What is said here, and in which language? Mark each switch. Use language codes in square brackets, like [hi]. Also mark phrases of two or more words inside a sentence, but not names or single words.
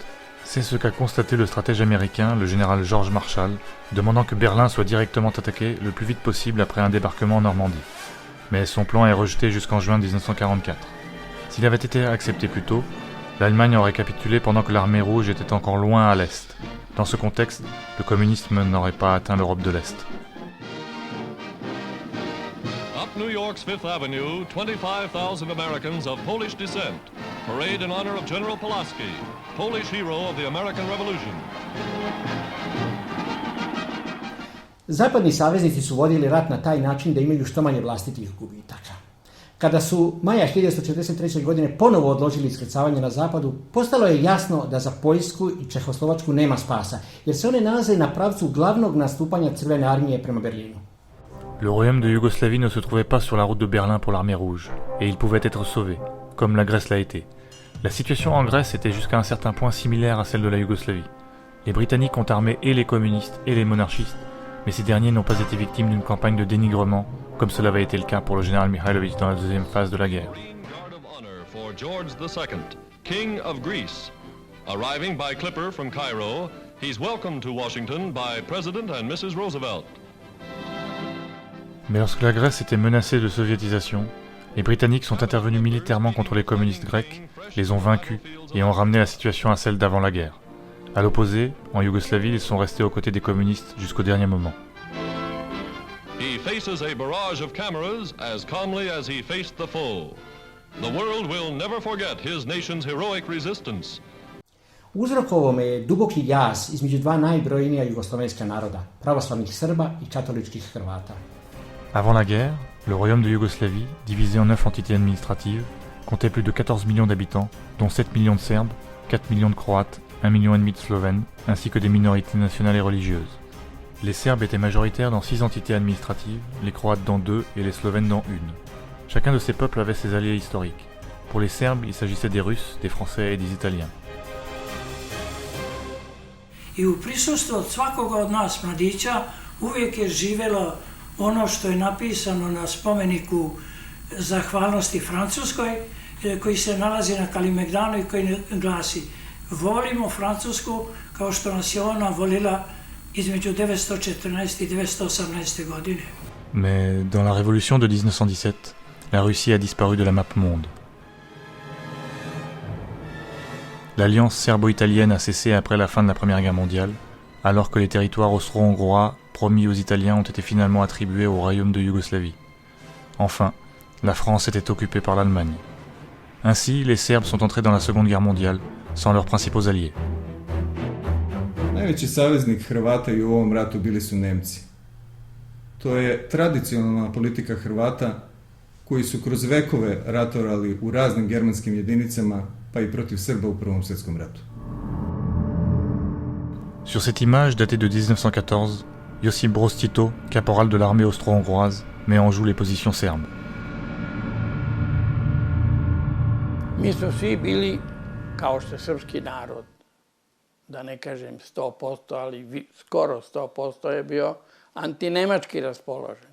[fr] C'est ce qu'a constaté le stratège américain, le général George Marshall, demandant que Berlin soit directement attaqué le plus vite possible après un débarquement en Normandie. Mais son plan est rejeté jusqu'en juin 1944. S'il avait été accepté plus tôt, l'Allemagne aurait capitulé pendant que l'armée rouge était encore loin à l'Est. Dans ce contexte, le communisme n'aurait pas atteint l'Europe de l'Est. [en] Up New York's Fifth Avenue, 25,000 Americans of Polish descent parade in honor of General Pulaski, Polish hero of the American Revolution. [sr] Zapadni saveznici su vodili rat na taj način da imaju što manje vlastitih gubitaka. Kada su maja 1943. godine ponovo odložili iskrcavanje na zapadu, postalo je jasno da za Poljsku i Čehoslovačku nema spasa, jer se one nalaze na pravcu glavnog nastupanja Crvene armije prema Berlinu. [fr] Le royaume de Yougoslavie ne se trouvait pas sur la route de Berlin pour l'armée rouge, et il pouvait être sauvé, comme la Grèce l'a été. La situation en Grèce était jusqu'à un certain point similaire à celle de la Yougoslavie. Les Britanniques ont armé et les communistes et les monarchistes, mais ces derniers n'ont pas été victimes d'une campagne de dénigrement, comme cela avait été le cas pour le général Mihailović dans la deuxième phase de la guerre. [en] Guard of honor for George II, King of Greece. Arriving by clipper from Cairo, he's welcomed to Washington by President and Mrs. Roosevelt. [fr] Mais lorsque la Grèce était menacée de soviétisation, les Britanniques sont intervenus militairement contre les communistes grecs, les ont vaincus et ont ramené la situation à celle d'avant la guerre. À l'opposé, en Yougoslavie, ils sont restés aux côtés des communistes jusqu'au dernier moment. [en] He faces a barrage of cameras as calmly as he faced the foe. The world will never forget his nation's heroic resistance. [sr] Uzrokovao me je duboki jaz između dva najbrojnija jugoslavenska naroda, pravoslavnih Srba i katoličkih Hrvata. [fr] Avant la guerre, le royaume de Yougoslavie, divisé en 9 entités administratives, comptait plus de 14 millions d'habitants, dont 7 millions de Serbes, 4 millions de Croates, 1,5 million de Slovènes, ainsi que des minorités nationales et religieuses. Les Serbes étaient majoritaires dans 6 entités administratives, les Croates dans 2 et les Slovènes dans 1. Chacun de ces peuples avait ses alliés historiques. Pour les Serbes, il s'agissait des Russes, des Français et des Italiens. [sr] I u prisustvu od svakoga od nas mladića uvijek je živelo ono što je napisano na spomeniku zahvalnosti Francuskoj, koji se nalazi na Kalimegdanu i koji glasi: volimo Francusku kao što nas je ona volila između 914 i 918. godine. [fr] Mais dans la révolution de 1917, la Russie a disparu de la map monde. L'alliance serbo-italienne a cessé après la fin de la Première Guerre mondiale, alors que les territoires austro-hongrois promis aux Italiens ont été finalement attribués au royaume de Yougoslavie. Enfin, la France était occupée par l'Allemagne. Ainsi, les Serbes sont entrés dans la Seconde Guerre mondiale, sans leurs principaux alliés. [sr] Najveći saveznik Hrvata i u ovom ratu bili su Nemci. To je tradicionalna politika Hrvata koji su kroz vekove ratovali u raznim germanskim jedinicama, pa i protiv Srba u Prvom svjetskom ratu. [fr] Sur cette image datée de 1914, Josip Broz Tito, caporal de l'armée austro-hongroise, met en joue les positions serbes. [sr] Mi smo svi bili, kao što je srpski narod, da ne kažem 100%, ali skoro 100% je bio antinemački raspoložen.